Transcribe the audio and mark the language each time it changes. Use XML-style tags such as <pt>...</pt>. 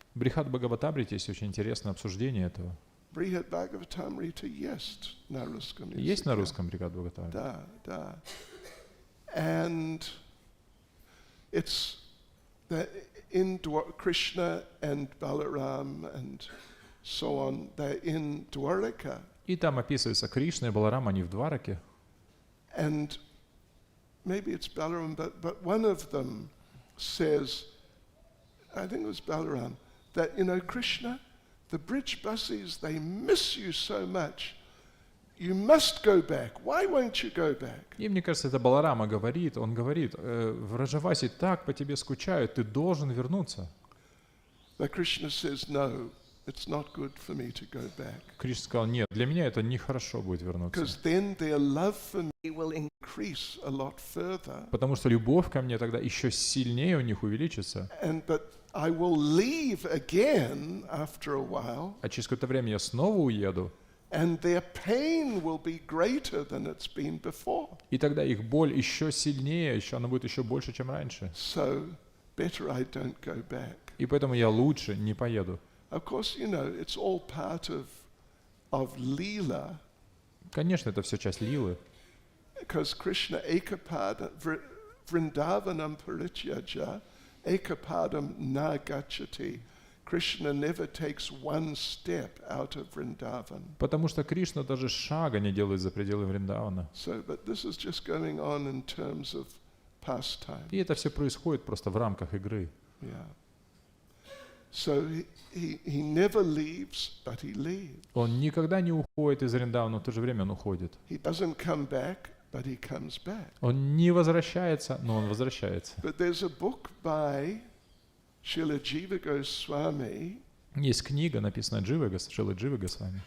<ru>В Брихад Бхагаватамрите есть очень интересное обсуждение этого. Brihad Bhagavatamrita есть на русском языке. Есть на русском Брихад Бхагаватамрита? Да.</ru> <en>And it's that in Krishna and Balaram and so on, they're in Dwaraka.</en> <ru>И там описывается Кришна и Баларам, они в Двараке.</ru> <en>And maybe it's Balaram, but one of them says, I think it was Balaram, that, Krishna, the bridge buses, they miss you so much. You must go back. Why won't you go back?</en> <ru>И мне кажется, это Баларама говорит, он говорит, в Раджавасе так по тебе скучают, ты должен вернуться.</ru> <en>But Krishna says, no, it's not good for me to go back.</en> <ru>Кришна сказал, нет, для меня это нехорошо будет вернуться.</ru> <en>Because then their love for me will increase a lot further.</en> <ru>Потому что любовь ко мне тогда еще сильнее у них увеличится.</ru> <en>But I will leave again after a while.</en> <ru>А через какое-то время я снова уеду.</ru> <en>and their pain will be greater than it's been before.</en> <ru>И тогда их боль еще сильнее, еще она будет еще больше, чем раньше.</ru> <en>So better I don't go back.</en> <ru>И поэтому я лучше не поеду.</ru> <en>Of course, you know, it's all part of Leela,</en> <ru>Конечно, это все часть лилы.</ru> <sa>because Krishna ekapada Vrindavanam parityaja ekapadam na gacchati.</sa> <en>Krishna never takes one step out of Vrindavan.</en> <ru>Потому что Кришна даже шага не делает за пределы Вриндавана.</ru> <en>So, but this is just going on in terms of pastime.</en> <ru>И это все происходит просто в рамках игры.</ru> <en>Yeah. So he never leaves, but he leaves.</en> <ru>Он никогда не уходит из Вриндавана, но в то же время он уходит.</ru> <en>He doesn't come back, but he comes back.</en> <ru>Он не возвращается, но он возвращается.</ru> <en>But there's a book by Srila Jiva Goswami</en> <ru>Есть книга, написанная Шрилой Дживой Госвами,</ru>